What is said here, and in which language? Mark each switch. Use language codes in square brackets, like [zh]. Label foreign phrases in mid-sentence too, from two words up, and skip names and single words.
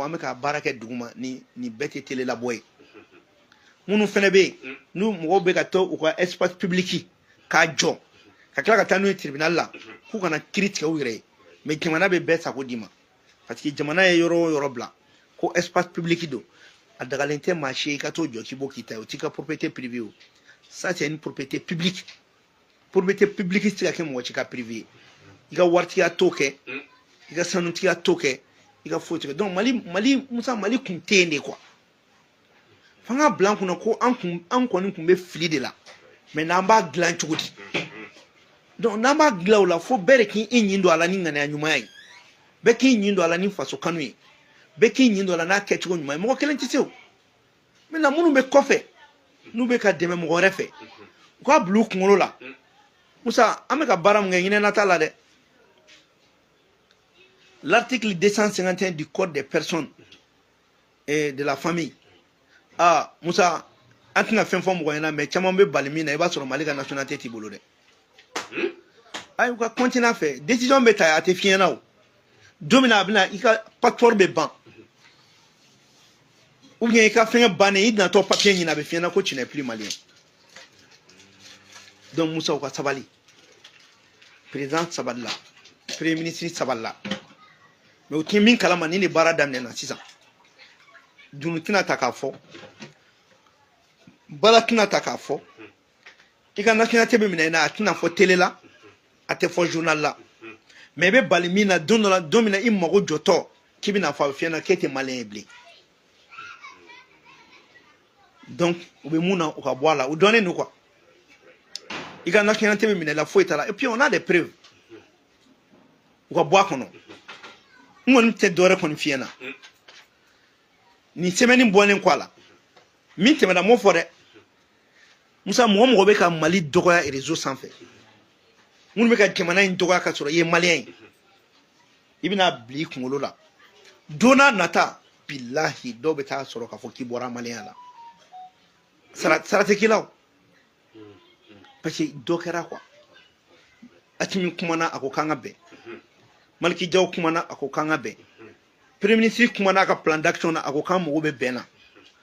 [bm] an bɛ ka baara kɛ duguma ni bɛɛ tɛ télé labɔ ye minnu fɛnɛ bɛ yen n'u mɔgɔw bɛ ka to u ka [fr] espace public [bm] k'a jɔ ka tila ka taa n'u ye tribunal la k'u kana kiiri tigɛ u yɛrɛ ye mais jamana bɛ bɛɛ sago d'i ma [fr] parce que [bm] jamana ye yɔrɔ o yɔrɔ bila ko [fr] espace public [bm] don a dagalen tɛ maa si ye i ka t'o jɔ k'i b'o k'i ta ye o t'i ka [fr] propriété privée [bm] o [fr] ça c'est une propriété publique [bm] tɛ se ka kɛ mɔgɔ si ka privé ye i ka waritigiya t'o kɛ i ka sanutigiya t'o kɛ i ka foyi tigɛ donc Musa Mali kun tɛ yen de quoi f'an ka bila an kunna ko an kɔni kun bɛ fili de la mais n'an b'a dilan cogo di donc n'an b'a dilan o la fo bɛɛ de k'i ɲin don a la ni ŋaniya ɲuman ye bɛɛ k'i ɲin don a la ni faso kanu ye bɛɛ k'i ɲin don a la n'a kɛcogo ɲuman ye mɔgɔ kelen tɛ se o maintenant minnu bɛ kɔfɛ n'u bɛ ka dɛmɛ mɔgɔ wɛrɛ fɛ u k'a bila u kunkolo la Musa an bɛ ka baara min kɛ ɲinɛna t'a la dɛ [fr] l'article 251 du code des personnes et de la famille [bm] Musa an tɛna fɛn fɔ mɔgɔ ɲɛna mais caman bɛ bali min na i b'a sɔrɔ Mali ka nationalité t'i bolo dɛ ayi u ka continuer a fɛ décision bɛ ta a tɛ f'i ɲɛna o don min na a bɛna i ka passeport bɛ ban [fr] ou bien [bm] i ka fɛngɛ bannen i natɔ papier ɲini a bɛ f'i ɲɛna ko [fr] tu n'es plus malien [bm] donc Musa u ka sabali président sabalila [fr] premier ministre [bm] sabalila mais u tɛ min kalama ni baara daminɛna sisan dunu tɛna ta k'a fɔ bala tɛna ta k'a fɔ i ka nationalité bɛ minɛ i la a tɛna fɔ télé la a tɛ fɔ journal la mais i bɛ bali min na don dɔ la don min na i mago jɔtɔ k'i bɛna fɔ a bɛ f'i ɲɛna k'e tɛ maliyɛn ye bilen donc u bɛ mun na u ka bɔ a la u dɔnnen don quoi i ka nationalité bɛ minɛ i la foyi t'a la [fr] et puis on a des preuves [bm] u ka bɔ a kɔnɔ n kɔni tɛ dɔwɛrɛ kɔni f'i ɲɛna nin semaine bɔlen kɔ a la min tɛmɛna m'o fɔ dɛ Musa mɔgɔ bɛ ka Mali dɔgɔya réseau sanfɛ minnu bɛ ka jamana in dɔgɔya ka sɔrɔ i ye maliyɛn ye i bɛna bila i kunkolo la don n'a nata bilahi dɔw bɛ taa sɔrɔ k'a fɔ k'i bɔra maliyɛnya la sara tɛ k'i la o [fr] parce que [bm] dɔ kɛra quoi Asimi kumana a ko k'an ka bɛn Maliki Jaw kumana a ko k'an ka bɛn [fr] premier ministre [bm] kumana a ka [fr] plan d'action [bm] na a ko k'an mago bɛ bɛn na